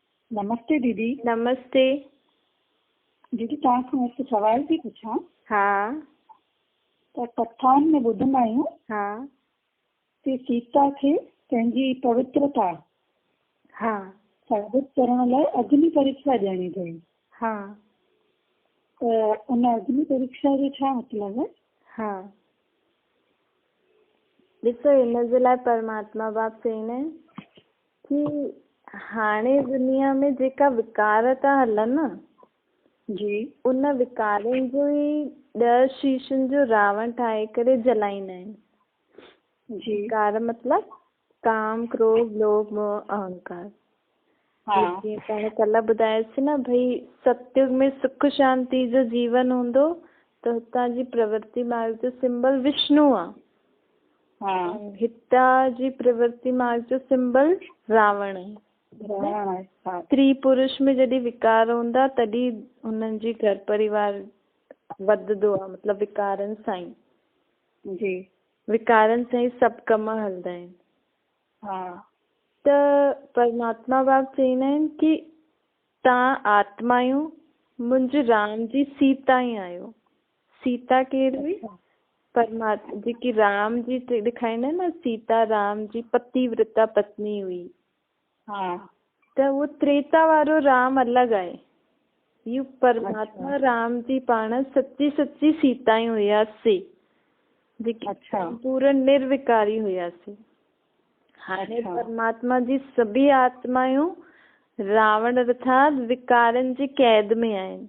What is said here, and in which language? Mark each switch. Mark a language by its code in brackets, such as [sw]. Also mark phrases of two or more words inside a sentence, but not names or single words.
[sd] नमस्ते दीदी। नमस्ते। दीदी तव्हां खां सवाल थी पुछां। हा त कथाउनि में ॿुधंदा आहियूं हा कि सीता खे पंहिंजी पवित्रता हा साबित करण लाइ अग्नि परीक्षा ॾियणी पई। हा त उन अग्नि परीक्षा जो छा मतिलबु आहे? हा ॾिसो, हिन जे लाइ परमात्मा बाप चवंदा आहिनि कि हाणे दुनिया में जेका विकार था हलनि न, जी, उन विकारनि जो ई 10 शीशनि जो रावण ठाहे करे जलाईंदा आहिनि। जी, विकार मतलब काम, क्रोध, लोभ, मोह, अहंकार। जीअं पाण कल्ह ॿुधायोसीं न, भई सतयुग में सुख शांति जो जीवन हूंदो त हुतां जी प्रवृत्ति मार्ग जो सिंबल विष्णु आहे। हितां जी प्रवृत्ति मार्ग जो सिंबल रावण आहे। स्त्री पुरुष में जॾहिं विकार हूंदा तॾहिं हुननि जी घर परिवार वधंदो आहे, मतलब विकारनि सां ई। जी, विकारनि सां ई सभु कम हलंदा आहिनि। त परमात्मा बाप चवंदा आहिनि कि तव्हां आत्मा आहियो, मुंहिंजे राम जी सीता ई आहियो। सीता केरु हुई? परमात्मा, जेकी राम जी ॾेखारींदा आहिनि न, सीता राम जी पतिव्रता पत्नी हुई। त उहो त्रेता वारो राम अलॻि आहे। इहो परमात्मा राम जी पाण सच्ची सच्ची सीता ई हुयासीं, जेकी पूर्ण निर्विकारी हुयासीं। हाणे परमात्मा जी सभी आत्मायूं रावण अर्थात विकारनि जी कैद में आहिनि।